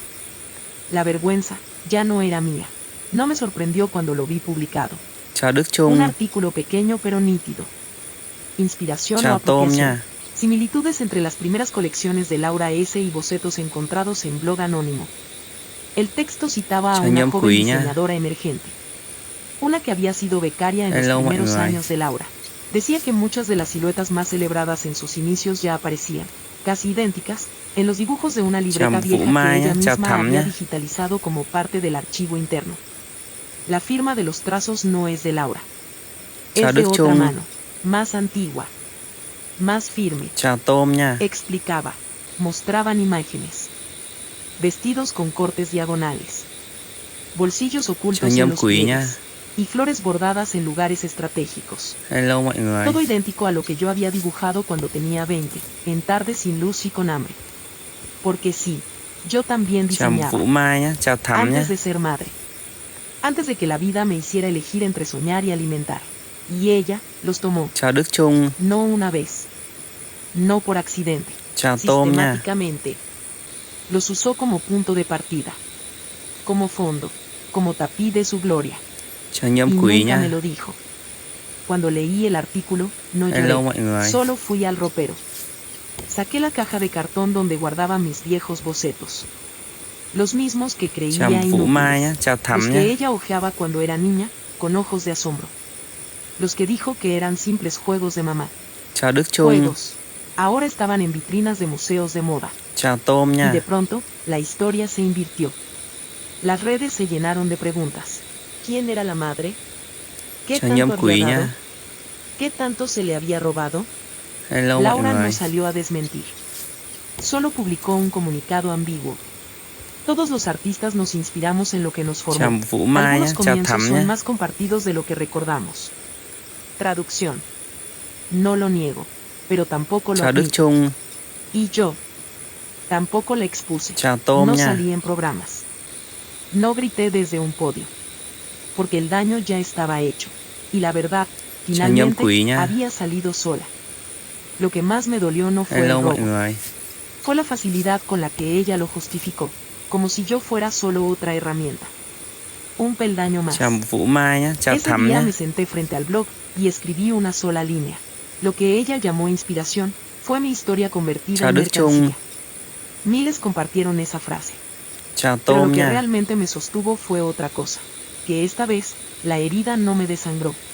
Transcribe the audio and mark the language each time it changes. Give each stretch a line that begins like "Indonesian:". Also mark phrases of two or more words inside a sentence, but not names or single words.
Spanish: La vergüenza ya no era mía. No me sorprendió cuando lo vi publicado.
Vietnamese: Chào Đức
Spanish: Un
Vietnamese: Trung.
Spanish: artículo pequeño pero nítido. Inspiración o
Vietnamese: Chào Tôm
Spanish: apropiación.
Vietnamese: nha.
Spanish: Similitudes entre las primeras colecciones de Laura S. y bocetos encontrados en blog anónimo. El texto citaba a
Vietnamese: Chào
Spanish: una
Vietnamese: nhóm
Spanish: joven
Vietnamese: quý nha.
Spanish: diseñadora emergente. Una que había sido becaria en
Vietnamese: Hello,
Spanish: los
Vietnamese: mọi
Spanish: primeros
Vietnamese: người.
Spanish: años de Laura. Decía que muchas de las siluetas más celebradas en sus inicios ya aparecían, casi idénticas, en los dibujos de una libreta
Vietnamese: Chào
Spanish: vieja
Vietnamese: Vũ
Spanish: que
Vietnamese: Mai
Spanish: ella
Vietnamese: nhé, chào
Spanish: misma
Vietnamese: Thắm
Spanish: había
Vietnamese: nhé.
Spanish: digitalizado como parte del archivo interno. La firma de los trazos no es de Laura.
Vietnamese: Chào
Spanish: Es de
Vietnamese: Đức
Spanish: otra
Vietnamese: Trung.
Spanish: mano, más antigua, más firme.
Vietnamese: Chào Tôm nha.
Spanish: Explicaba. Mostraban imágenes. Vestidos con cortes diagonales. Bolsillos ocultos
Vietnamese: Chào
Spanish: en
Vietnamese: nhóm
Spanish: los
Vietnamese: quý nha.
Spanish: pliegues. Y flores bordadas en lugares estratégicos.
Vietnamese: Hello mọi người.
Spanish: Todo idéntico a lo que yo había dibujado cuando tenía 20, en tardes sin luz y con hambre. Porque sí, yo también
Vietnamese: Chào
Spanish: diseñaba.
Vietnamese: Vũ Mai nhé. Chào Thắm nhé.
Spanish: Antes de ser madre. Antes de que la vida me hiciera elegir entre soñar y alimentar. Y ella los tomó.
Vietnamese: Chào Đức Trung.
Spanish: No una vez. No por accidente.
Vietnamese: Chào Tôm nha.
Spanish: Sistemáticamente. Los usó como punto de partida. Como fondo. Como tapiz de su gloria.
Vietnamese: Chào
Spanish: Y
Vietnamese: nhóm quý
Spanish: nunca
Vietnamese: nha.
Spanish: me lo dijo. Cuando leí el artículo, no
Vietnamese: Hello
Spanish: lloré.
Vietnamese: mọi người.
Spanish: Solo fui al ropero. Saqué la caja de cartón donde guardaba mis viejos bocetos. Los mismos que creía
Vietnamese: Chào Vũ Mai
Spanish: inútiles.
Vietnamese: nhé. Chào Thắm
Spanish: Los
Vietnamese: nhé.
Spanish: que ella hojeaba cuando era niña, con ojos de asombro. Los que dijo que eran simples juegos de mamá.
Vietnamese: Chào Đức Trung.
Spanish: Juegos. Ahora estaban en vitrinas de museos de moda.
Vietnamese: Chào Tôm
Spanish: Y
Vietnamese: nha.
Spanish: de pronto, la historia se invirtió. Las redes se llenaron de preguntas. ¿Quién era la madre? ¿Qué
Vietnamese: Chào nhóm
Spanish: tanto
Vietnamese: quý
Spanish: había dado?
Vietnamese: nha.
Spanish: ¿Qué tanto se le había robado?
Vietnamese: Hello mọi
Spanish: Laura
Vietnamese: người.
Spanish: no salió a desmentir. Solo publicó un comunicado ambiguo. Todos los artistas nos inspiramos en lo que nos formó.
Vietnamese: Chào Vũ Mai nhé.
Spanish: Algunos
Vietnamese: Chào
Spanish: comienzos
Vietnamese: Thắm
Spanish: son
Vietnamese: nhé.
Spanish: más compartidos de lo que recordamos. Traducción. No lo niego, pero tampoco lo
Vietnamese: Chào Đức
Spanish: admito.
Vietnamese: Trung.
Spanish: Y yo tampoco la expuse.
Vietnamese: Chào Tôm
Spanish: No
Vietnamese: nha.
Spanish: salí en programas. No grité desde un podio. Porque el daño ya estaba hecho. Y la verdad,
Vietnamese: Chào nhóm
Spanish: finalmente,
Vietnamese: quý nha.
Spanish: había salido sola. Lo que más me dolió no fue
Vietnamese: Hello
Spanish: el
Vietnamese: mọi
Spanish: robo.
Vietnamese: người.
Spanish: Fue la facilidad con la que ella lo justificó. Como si yo fuera solo otra herramienta. Un peldaño más.
Vietnamese: Chào Vũ Mai nhé. Chào
Spanish: Ese
Vietnamese: Thắm
Spanish: día
Vietnamese: nhé.
Spanish: me senté frente al blog y escribí una sola línea. Lo que ella llamó inspiración fue mi historia convertida
Vietnamese: Chào
Spanish: en
Vietnamese: Đức Trung.
Spanish: mercancía. Miles compartieron esa frase.
Vietnamese: Chào
Spanish: Pero
Vietnamese: Tôm
Spanish: lo que
Vietnamese: nha.
Spanish: realmente me sostuvo fue otra cosa. Que esta vez, la herida no me desangró.